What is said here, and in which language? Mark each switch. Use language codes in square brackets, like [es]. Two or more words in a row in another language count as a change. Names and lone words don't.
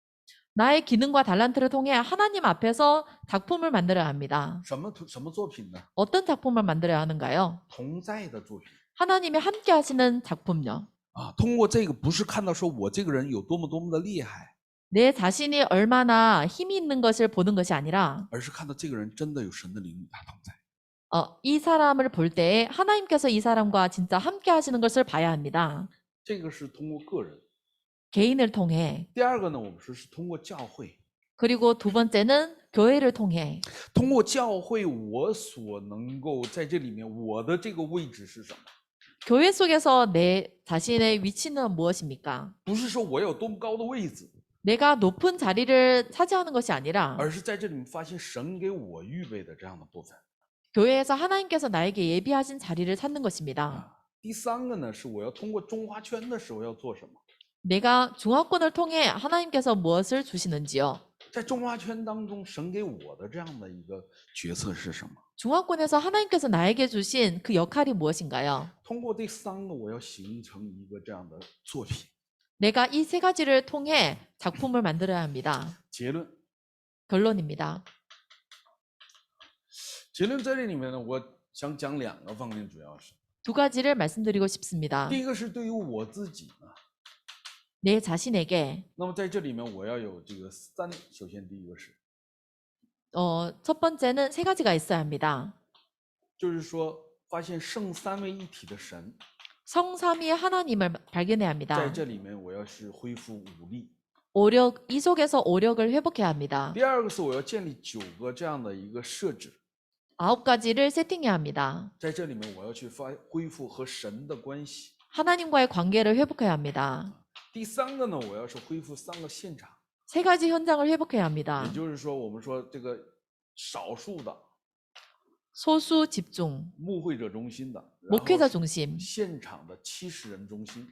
[ko] 나의 기능과 달란트를 통해 하나님 앞에서 작품을 만들어야 합니다. [zh] 什么作品呢？ [ko] 어떤 작품을 만들어야 하는가요? [zh] 同在的作品 [ko] 하나님이 함께 하시는 작품요. [zh] 啊。通过这个不是看到说我这个人有多么的厉害， [ko] 내 자신이 얼마나 힘이 있는 것을 보는 것이 아니라 [zh] 而是看到这个人真的有神的灵与他同在。 [ko] 이 사람을 볼 때에 하나님께서 이 사람과 진짜 함께 하시는 것을 봐야 합니다. [zh] 这个是通过个人。 [ko] 개인을 통해. [zh] 第二个呢，我们说是通过教会， [ko] 그리고 두 번째는 교회를 통해. [zh] 通过教会我所能够在这里面我的这个位置是什么？ [ko] 교회 속에서 내 자신의 위치는 무엇입니까? [zh] 不是说我有多么高的位置， [ko] 내가 높은 자리를 차지하는 것이 아니라 [zh] 而是在这里面发现神给我预备的这样的部分。 [ko] 교회에서 하나님께서 나에게 예비하신 자리를 찾는 것입니다. [zh] 第三个呢，是我要通过中华圈的时候要做什么？ [ko] 내가 중화권을 통해 하나님께서 무엇을 주시는지요. [zh] 在中华圈当中，神给我的这样的一个角色是什么？ [ko] 중화권에서 하나님께서 나에게 주신 그 역할이 무엇인가요? [zh] 通过第三个，我要形成一个这样的作品。 [ko] 내가 이 세 가지를 통해 작품을 만들어야 합니다. [zh] 结论， [ko] 결론입니다. [zh] 结论在这里面呢，我想讲两个方面，主要是 [ko] 두 가지를 말씀드리고 싶습니다. [zh] 第一个是对于我自己呢， [ko] 내 자신에게 [zh] 那么在这里面我要有这个三，首先第一个是， [ko] 첫 번째는 세 가지가 있어야 합니다. [zh] 就是说发现圣三位一体的神， [ko] 성삼위의 하나님을 발견해야 [zh] 在 [ko] 합니다. [zh] 这里面我要是恢复武力。 [ko] 이 속에서 오력을 회복해야 합니다. [zh] 第二个是我要建立9个这样的一个设置， [ko] 9가지를 세팅해야 합니다. [zh] 在这里面我要去恢复和神的关系。 [ko] 하나님과의 관계를 회복해야 합니다. [zh] 第三个呢，我要是恢复3个现场， [ko] 세 가지 현장을 회복해야 합니다. [zh] 也就是说，我们说这个少数的 [ko] 소수 집중, [zh] 牧会者中心的，然 [ko] 목회자 [zh] 后 [ko] 중심, [zh] 现场的70人中心